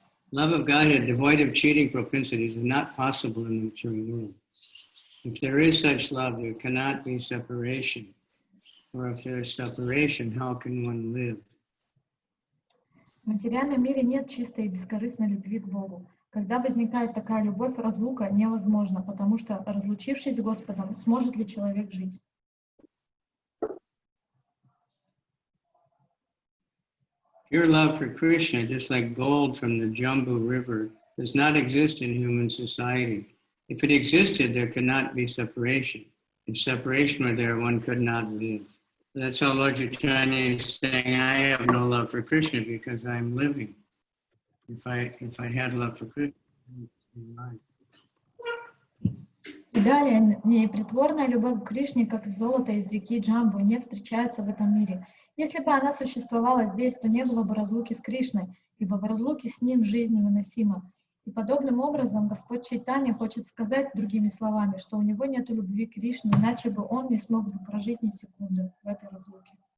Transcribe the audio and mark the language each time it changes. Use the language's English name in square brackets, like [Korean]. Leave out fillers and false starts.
[English] Love of Godhead, devoid of cheating propensities, is not possible in the material world. If there is such love, there cannot be separation. Or if there is separation, how can one live? [Russian] В материальном мире нет чистой и бескорыстной любви к Богу. Когда возникает такая любовь, разлука невозможна, потому что, разлучившись с Господом, сможет ли человек жить? [English] Pure love for Krishna, just like gold from the Jambu River, does not exist in human society. If it existed, there could not be separation. If separation were there, one could not live. That's how Lord Chaitanya is saying, I have no love for Krishna because I'm living. If I had love for Krishna, I'd be alive. [Russian] И далее, непритворная любовь к Кришне, как золото из реки Джамбу, не встречается в этом мире. Если бы она существовала здесь, то не было бы разлуки с Кришной, ибо в разлуке с ним жизнь невыносима. И подобным образом Господь Чайтанья хочет сказать другими словами, что у него нет любви к Кришне, иначе бы он не смог бы прожить ни секунды в этой разлуке.